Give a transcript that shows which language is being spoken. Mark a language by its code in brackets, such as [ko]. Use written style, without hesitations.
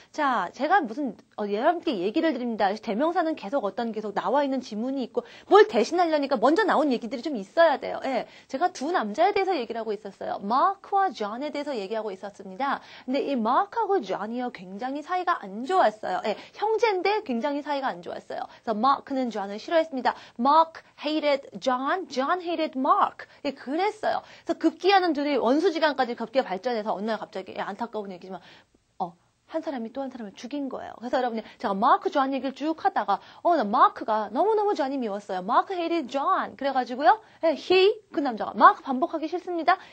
[ko] 자, 제가 무슨 여러분께 얘기를 드립니다. 대명사는 계속 나와 있는 지문이 있고 뭘 대신하려니까 먼저 나온 얘기들이 좀 있어야 돼요. 제가 두 남자에 대해서 얘기를 하고 있었어요. 마크와 존에 대해서 얘기하고 있었습니다. 근데 이 마크하고 존이요 굉장히 사이가 안 좋았어요. 형제인데 굉장히 사이가 안 좋았어요. 그래서 마크는 존을 싫어했습니다. [en] Mark hated John hated Mark. [ko] 그랬어요. 그래서 급기야는 둘이 원수지간까지 급기야 발전해서 어느 날 갑자기 안타까운 얘기지만 한 사람이 또 한 사람을 죽인 거예요. 그래서 여러분이 제가 마크 존 얘기를 쭉 하다가 나 마크가 너무너무 존이 미웠어요. [en] Mark hated John. 그래가지고요. [ko] he 그 남자가 마크 반복하기 싫습니다.